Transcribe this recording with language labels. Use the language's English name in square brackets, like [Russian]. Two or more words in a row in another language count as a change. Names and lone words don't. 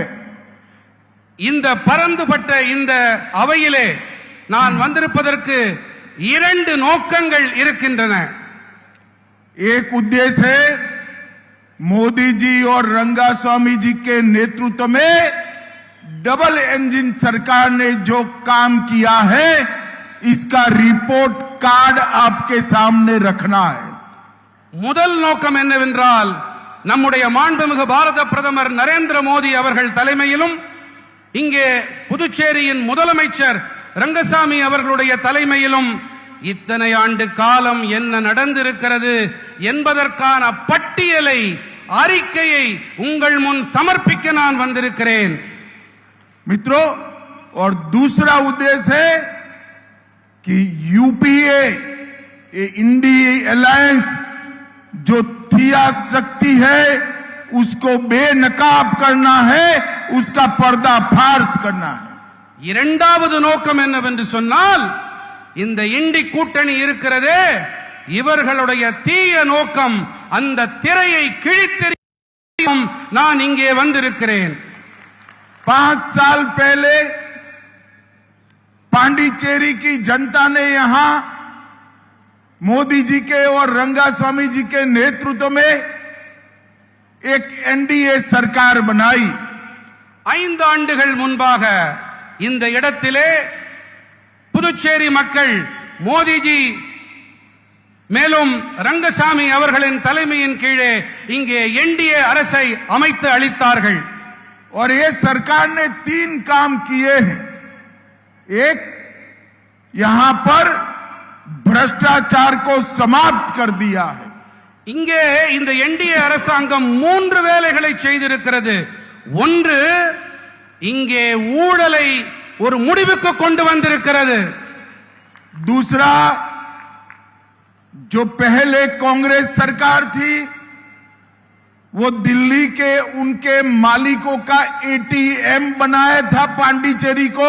[Tamil] இந்த பரந்துபட்ட இந்த அவையிலே நான் வந்திருப்பதற்கு இரண்டு நோக்கங்கள் இருக்கின்றன। [Hindi] एक उद्देश्य है मोदी जी और रंगास्वामी जी के नेतृत्व में [English] double engine [Hindi] सरकार ने जो काम किया है, इसका [English] report card [Hindi] आपके सामने रखना है. [Tamil] முதல் நோக்கம் என்னவென்றால் நம்முடைய மாண்புமிகு பாரத பிரதமர் நரேந்திர மோடி அவர்கள் தலைமையிலும் இங்கே புதுச்சேரியின் முதலமைச்சர் ரங்கசாமி அவர்களுடைய தலைமையிலும் இத்தனை ஆண்டு காலம் என்ன நடந்திருக்கிறது என்பதற்கான பட்டியலை அறிக்கையை உங்கள் முன் சமர்ப்பிக்க நான் வந்திருக்கிறேன். [Hindi] मित्रों, और दूसरा उद्देश्य है कि यूपीए इंडिया अलायंस जो थिया शक्ति है उसको बेनकाब करना है, उसका पर्दाफाश करना है. [Tamil] இரண்டாவது நோக்கம் என்னவென்று சொன்னால் இந்த இண்டி கூட்டணி இருக்கிறதே, இவர்களுடைய தீய நோக்கம் அந்த திரையை கிழித்தெறியும் நான் இங்கே வந்திருக்கிறேன். [Hindi] 5 साल पहले पांडिचेरी की जनता ने यहां मोदी जी के और रंगास्वामी जी के नेतृत्व में एक एनडीए सरकार बनाई. [Tamil] 5 ஆண்டுகள் முன்பாக இந்த இடத்திலே புதுச்சேரி மக்கள் மோடிஜி மேலும் ரங்கசாமி அவர்களின் தலைமையின் கீழே இங்கே என்டிஏ அரசை அமைத்து அளித்தார்கள். [Hindi] और ये सरकार ने 3 काम किए हैं. एक, यहां पर भ्रष्टाचार को समाप्त कर दिया है. [Tamil] இங்கே இந்த என்டிஏ அரசாங்கம் 3 வேலைகளை செய்திருக்கிறது. ஒன்று, இங்கே ஊழலை ஒரு முடிவுக்கு கொண்டு வந்திருக்கிறது. [Hindi] दूसरा, जो पहले कांग्रेस सरकार थी वो दिल्ली के उनके मालिकों का एटीएम बनाया था पांडिचेरी को.